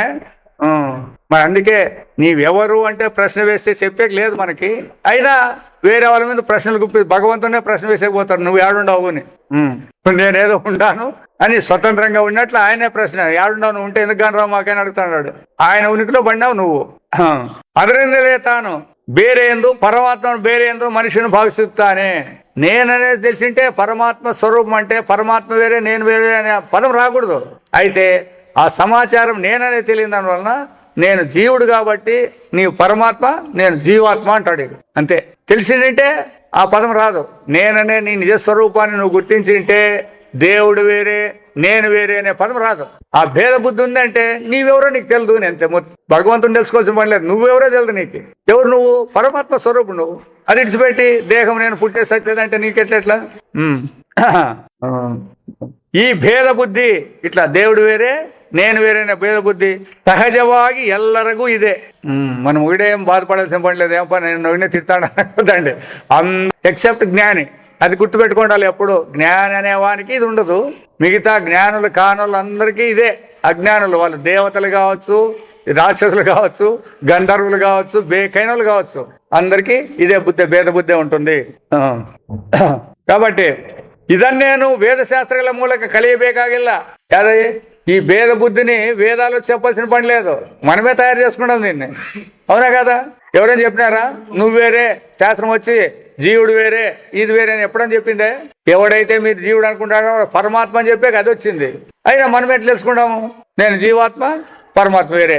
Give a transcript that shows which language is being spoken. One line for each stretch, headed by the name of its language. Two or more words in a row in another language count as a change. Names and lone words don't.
Telugu: మరి అందుకే నీవెవరు అంటే ప్రశ్న వేస్తే చెప్పేకి లేదు మనకి. అయినా వేరే వాళ్ళ మీద ప్రశ్నలు గుప్పి భగవంతునే ప్రశ్న వేసేకపోతారు. నువ్వు ఏడుండవు అని. నేనేదో ఉంటాను అని స్వతంత్రంగా ఉన్నట్లు ఆయనే ప్రశ్న ఏడుండవు నువ్వు ఉంటే ఎందుకు కానీ రావు మాకైనా అడుగుతున్నాడు. ఆయన ఉనికిలో పడినావు నువ్వు.
Kannada: ಅದರಿಂದಲೇ ತಾನು ಬೇರೆ ಎಂದು పరమాత్మను ಬೇರೆ ಎಂದು
Telugu: మనిషిని భావిస్తానే. నేననేది తెలిసింటే పరమాత్మ స్వరూపం అంటే పరమాత్మ వేరే నేను వేరే అనే పదం రాకూడదు. అయితే ఆ సమాచారం నేననే తెలియని దాని వలన నేను జీవుడు కాబట్టి నీవు పరమాత్మ నేను జీవాత్మ అంటాడు. అంతే. తెలిసిందంటే ఆ పదం రాదు. నేననే నీ నిజస్వరూపాన్ని నువ్వు గుర్తించింటే దేవుడు వేరే నేను వేరే అనే పదం రాదు. ఆ భేద బుద్ధి ఉందంటే నీవెవరో నీకు తెలియదు. అంతే. భగవంతుని తెలుసుకోవాల్సిన పని లేదు. నువ్వెవరో తెలియదు నీకు. ఎవరు నువ్వు? పరమాత్మ స్వరూపుడు నువ్వు. అది ఇడిచిపెట్టి దేహం నేను పుట్టే సత్యదంటే నీకెట్లా? ఈ భేద బుద్ధి ఇట్లా దేవుడు వేరే నేను వేరే భేద బుద్ధి
Kannada: సహజವಾಗಿ ಎಲ್ಲರಿಗೂ ಇದೆ.
Telugu: మనం ఒకడేం బాధపడాల్సిన పని లేదు. ఏం పని నేను ఒకనే తిడతాడండి ఎక్సెప్ట్ జ్ఞాని. అది గుర్తుపెట్టుకోండి ఎప్పుడు. జ్ఞాని అనేవానికి ఇది ఉండదు. మిగతా జ్ఞానులు కానులు అందరికీ ఇదే. అజ్ఞానులు వాళ్ళు దేవతలు కావచ్చు, రాక్షసులు కావచ్చు, గంధర్వులు కావచ్చు, బేకైనలు కావచ్చు, అందరికీ ఇదే బుద్ధి భేద బుద్ధి ఉంటుంది.
Kannada: కాబట్టి ಇದನ್ನೇನು ವೇದಶಾಸ್ತ್ರಗಳ ಮೂಲಕ ಕಲಿಯಬೇಕಾಗಿಲ್ಲ.
Telugu: ಯಾವ್ದು ఈ భేద బుద్ధిని వేదాలు చెప్పాల్సిన పని లేదు. మనమే తయారు చేసుకున్నాం దీన్ని. అవునా కదా? ఎవరైనా చెప్పినారా? నువ్వు వేరే శాస్త్రం వచ్చి జీవుడు వేరే ఇది వేరే అని ఎప్పుడని చెప్పిందే? ఎవడైతే మీరు జీవుడు అనుకుంటాడో పరమాత్మ అని చెప్పాక అది వచ్చింది. అయినా మనం ఎట్లా తెలుసుకుంటాము? నేను జీవాత్మ పరమాత్మ వేరే.